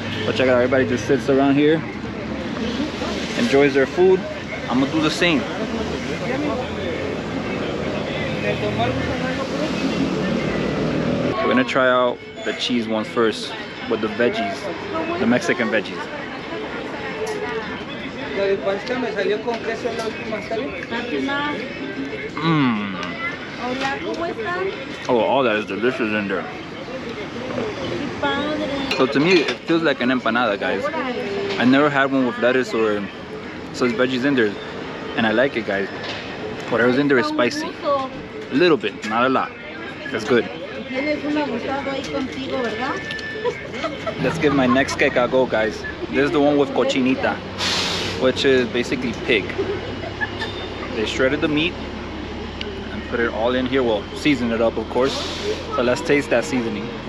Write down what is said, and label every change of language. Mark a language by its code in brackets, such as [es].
[en] But check it out, everybody just sits around here, enjoys their food. I'm gonna do the same. We're gonna try out the cheese one first with the veggies, the Mexican veggies. [es] La de pancita me salió con queso en la última, ¿está bien? Mmm. Hola, ¿cómo están? [en] Oh, all that is delicious in there. [es] Qué padre. [en] So to me, it feels like an empanada, guys. I never had one with lettuce or so it's veggies in there, and I like it, guys. Whatever's in there is spicy. A little bit, not a lot. That's good. [es] Tienes un abusado ahí contigo, ¿verdad? [en] Let's give my next queca a go, guys. This is the one with cochinita, which is basically pig. They shredded the meat and put it all in here. Well, season it up, of course. So let's taste that seasoning.